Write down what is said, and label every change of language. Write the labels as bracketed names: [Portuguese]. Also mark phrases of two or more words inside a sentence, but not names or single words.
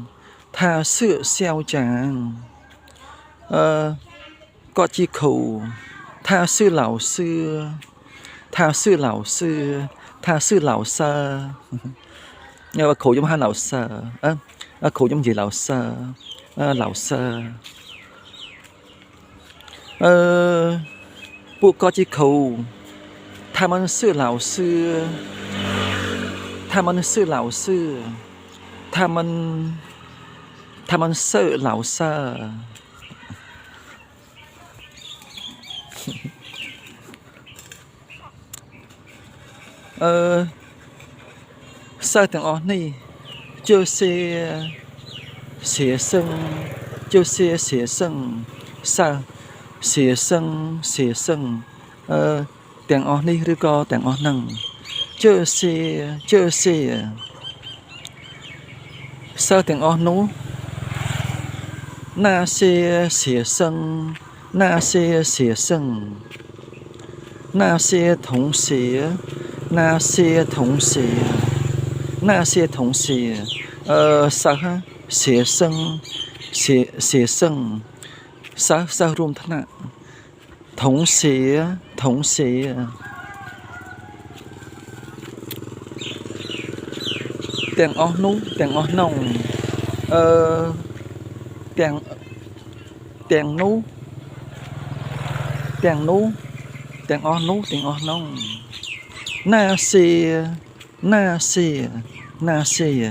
[Khmer] គាត់ជាគ្រូថាសឿ老师ថាសឿ老师ញ៉ាំគ្រូខ្ញុំហៅ老师គ្រូខ្ញុំនិយាយ老师ពួកគាត់ជាគ្រូ [Chinese] 他们是老师他们是老师 [Khmer] សិស្សទាំងអស់នេះ [Chinese] 就是学生 [Khmer] ទាំងអស់នេះឬក៏ទាំងអស់ហ្នឹង就是សិស្សទាំងអស់នោះ [Chinese] 那些学生那些同学សិស្ស [Khmer] 学生សិស្សរួមថ្នាក់同学ទាំងអស់នោះទាំងអស់នោះទាំងនោះណាសេ